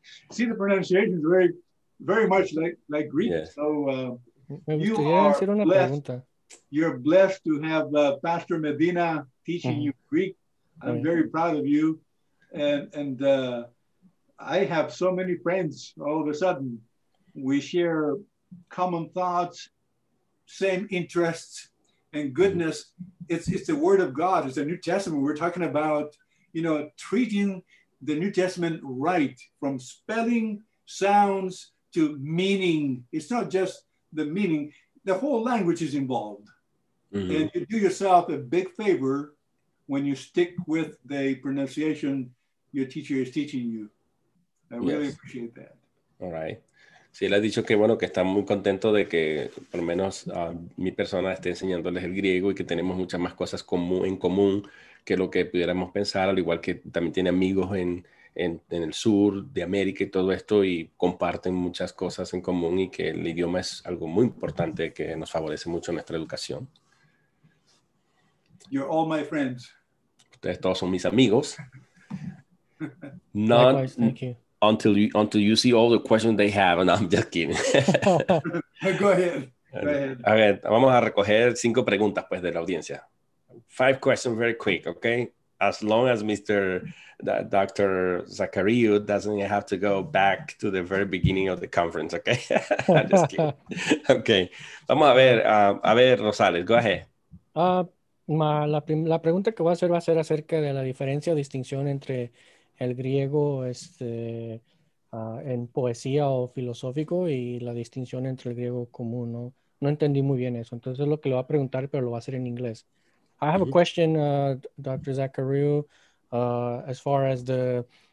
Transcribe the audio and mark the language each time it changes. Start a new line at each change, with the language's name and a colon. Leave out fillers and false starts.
English: See, the pronunciation is very, very much like Greek. Yes. So
Spanish: Me gustaría hacer una pregunta.
English: You're blessed to have Pastor Medina teaching you Greek. I'm very proud of you. And I have so many friends all of a sudden. We share common thoughts, same interests, and goodness. It's the Word of God. It's the New Testament. We're talking about, treating the New Testament right, from spelling, sounds, to meaning. It's not just the meaning. The whole language is involved. Mm-hmm. And you do yourself a big favor when you stick with the pronunciation your teacher is teaching you. I really appreciate that. All right.
Spanish: Sí, él ha dicho que bueno, que está muy contento de que por lo menos mi persona esté enseñándoles el griego y que tenemos muchas más cosas en común que lo que pudiéramos pensar, al igual que también tiene amigos en el sur de América y todo esto, y comparten muchas cosas en común, y que el idioma es algo muy importante que nos favorece mucho en nuestra educación.
English: You're all my friends.
Spanish: Ustedes todos son mis amigos.
English: Likewise, thank you. Until you see all the questions they have, and I'm just kidding. Go ahead.
Spanish: A ver, vamos a recoger 5 preguntas pues de la audiencia.
English: 5 questions very quick, okay? As long as Dr. Zachariou doesn't have to go back to the very beginning of the conference, okay? I'm just kidding. Okay.
Spanish: Vamos a ver,
English: Rosales, go ahead.
Spanish: La pregunta que voy a hacer va a ser acerca de la diferencia o distinción entre el griego en poesía o filosófico y la distinción entre el griego común. No entendí muy bien eso. Entonces es lo que le voy a preguntar, pero lo voy a hacer en inglés.
English: I have a question, Dr. Zachariou, as far as the